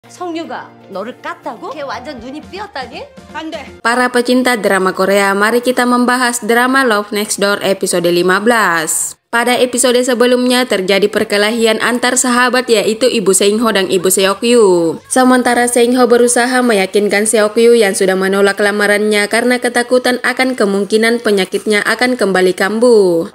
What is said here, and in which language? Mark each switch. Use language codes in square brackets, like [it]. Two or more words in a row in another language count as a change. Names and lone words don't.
[ko] 성유가 너를 깠다고? 걔 완전 눈이 삐었다니? 안 돼. [id] Para pecinta drama Korea, mari kita membahas drama Love Next Door episode 15. Pada episode sebelumnya terjadi perkelahian antar sahabat yaitu Ibu Seung-ho dan Ibu Seok-yu. Sementara Seung-ho berusaha meyakinkan Seok-yu yang sudah menolak lamarannya karena ketakutan akan kemungkinan penyakitnya akan kembali kambuh.